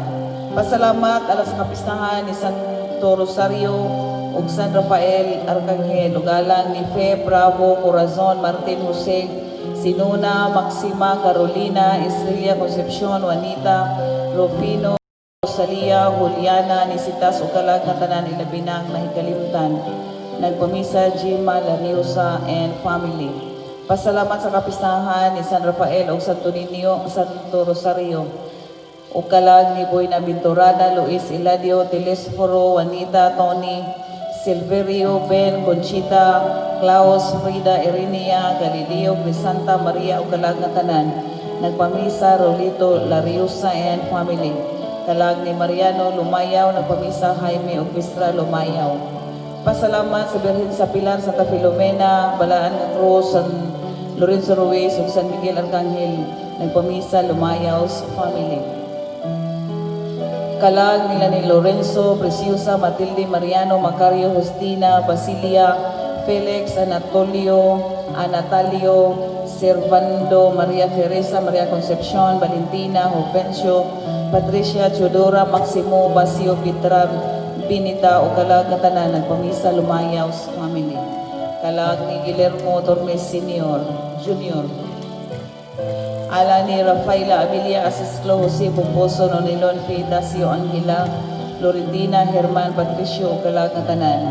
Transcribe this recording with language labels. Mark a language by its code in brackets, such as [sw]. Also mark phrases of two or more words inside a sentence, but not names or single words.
[ceb] Pasalamat alas kapistahan ni Santo Rosario ug San Rafael Arcangel ug alang ni Fe Bravo Corazon Martin Jose Sinuna Maxima Carolina Estrella Concepcion Juanita Rufino Rosalia Juliana Nisitas ug kalag nga tanan ilabinang nahikalimtan. Nagpamisa Jima Lariosa and family. Pasalamat sa kapistahan ni San Rafael ug Santo Niño Santo Rosario o kalag ni Boy Nabinturana, Luis Eladio, Telesforo, Juanita, Tony, Silverio, Ben, Conchita, Klaus, Frida, Irinea, Galileo, Crisanta, Maria o kalag nga tanan. Nagpamisa Rolito, Lariosa and family. Kalag ni Mariano Lumayaw, nagpamisa Jaime o Pistra Lumayaw. Pasalamat sa Birhen sa Pilar, Santa Filomena, Balaan ng Cruz, San Lorenzo Ruiz ug San Miguel Arcangel. Nagpamisa Lumayaw's family. Kalag nila ni Lorenzo, Preciosa, Matilde, Mariano, Macario, Justina, Basilia, Felix, Anatolio, Servando, Maria Teresa, Maria Concepcion, Valentina, Jovencio, Patricia, Teodora, Maximo, Basio, Pitra, Binita o kalag na tanan, nagpamisa Lumayaw's family. Kalag ni Guillermo Tormes Senior, Junior. Ala ni Rafaela Abilia Asisclo, Jose Pomposo, Nonilon, Dacio Angela, Florentina, Herman, Patricio, o kalag na tanan.